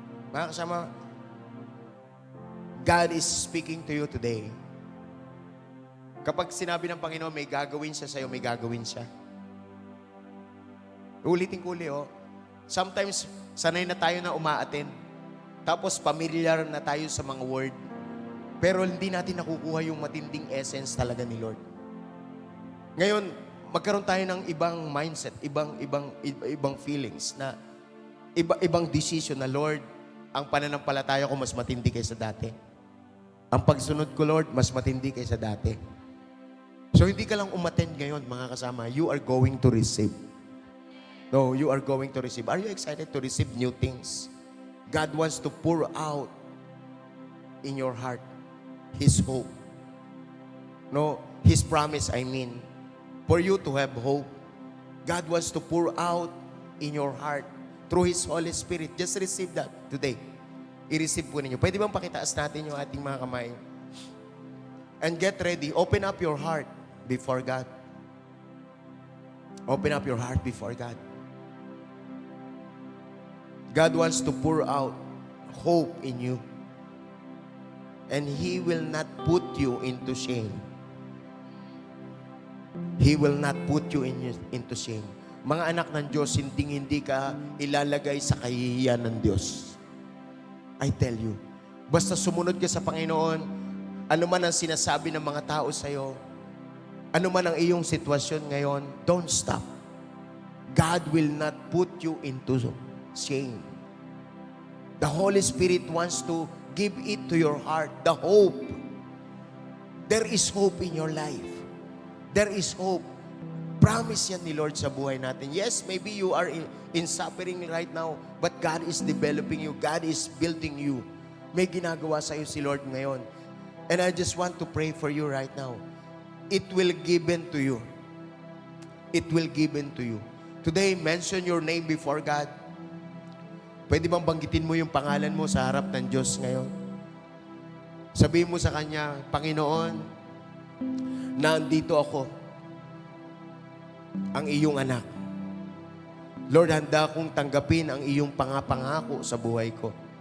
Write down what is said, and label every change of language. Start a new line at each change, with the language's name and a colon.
Filipino: Mga kasama,
English: God is speaking to you today.
Filipino: Kapag sinabi ng Panginoon, may gagawin siya sa'yo, may gagawin siya. Ulitin ko ulit, Sometimes, sanay na tayo na umaattend. Tapos, familiar na tayo sa mga word. Pero hindi natin nakukuha yung matinding essence talaga ni Lord. Ngayon, magkaroon tayo ng ibang mindset, ibang feelings na ibang decision na, Lord, ang pananampalataya ko mas matindi kaysa dati. Ang pagsunod ko, Lord, mas matindi kaysa dati. So, hindi ka lang umattend ngayon, mga kasama.
English: You are going to receive. No, you are going to receive. Are you excited to receive new things? God wants to pour out in your heart His hope. No, His promise, I mean. For you to have hope. God wants to pour out in your heart through His Holy Spirit. Just receive that today.
Filipino: I-receive po ninyo. Pwede bang pakitaas natin yung ating mga kamay?
English: And get ready. Open up your heart before God. Open up your heart before God. God wants to pour out hope in you. And He will not put you into shame. He will not put you into shame.
Filipino: Mga anak ng Diyos, hindi ka ilalagay sa kahihiyan ng Diyos.
English: I tell you,
Filipino: basta sumunod ka sa Panginoon, ano man ang sinasabi ng mga tao sa'yo, ano man ang iyong sitwasyon ngayon,
English: don't stop. God will not put you into shame. The Holy Spirit wants to give it to your heart, the hope. There is hope in your life. There is hope.
Filipino: Promise yan ni Lord sa buhay natin.
English: Yes, maybe you are in suffering right now, but God is developing you. God is building you.
Filipino: May ginagawa sa iyo si Lord ngayon.
English: And I just want to pray for you right now. It will given to you. It will given to you. Today, mention your name before God.
Filipino: Pwede bang banggitin mo yung pangalan mo sa harap ng Diyos ngayon? Sabihin mo sa Kanya, Panginoon, nandito ako, ang iyong anak. Lord, handa akong tanggapin ang iyong pangako sa buhay ko.